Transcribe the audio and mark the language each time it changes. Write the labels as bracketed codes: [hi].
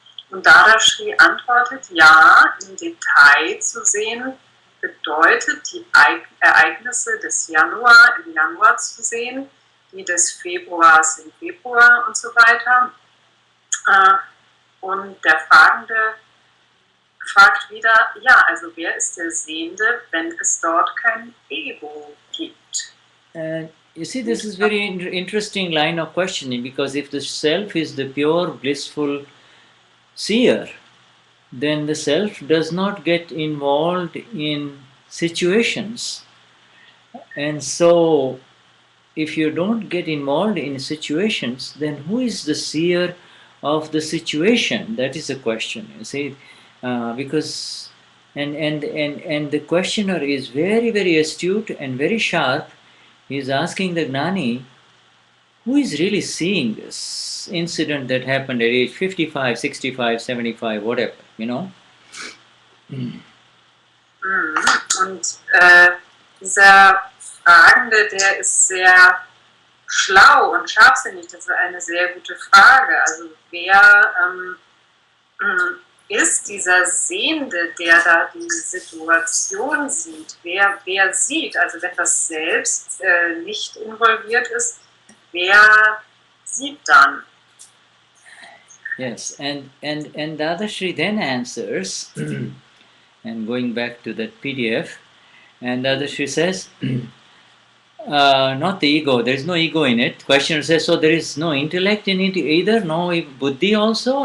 [de] Und Dadashri antwortet, ja, im Detail zu sehen, bedeutet die Ereignisse des Januar im Januar zu sehen, die des Februars im Februar und so weiter. Und der Fragende fragt wieder, ja, also wer ist der Sehende, wenn es dort kein Ego gibt? [en] You see, this is very interesting line of questioning, because if the self is the pure, blissful seer, then the self does not get involved in situations. And so, if you don't get involved in situations, then who is the seer of the situation? That is the question, you see. Because and the questioner is very, very astute and very sharp. He is asking the Gnani, who is really seeing this incident that happened at age 55, 65, 75, whatever, you know? [de] Und dieser Fragende, der ist sehr schlau und scharfsinnig. Das ist eine sehr gute Frage. Also wer ist dieser Sehende, der da die Situation sieht? Wer sieht? Also wenn das Selbst nicht involviert ist, wer sieht dann? [en] Yes, and Dadashri then answers, and going back to that PDF, and Dadashri says, not the ego, there is no ego in it. Questioner says, so there is no intellect in it either, no buddhi also?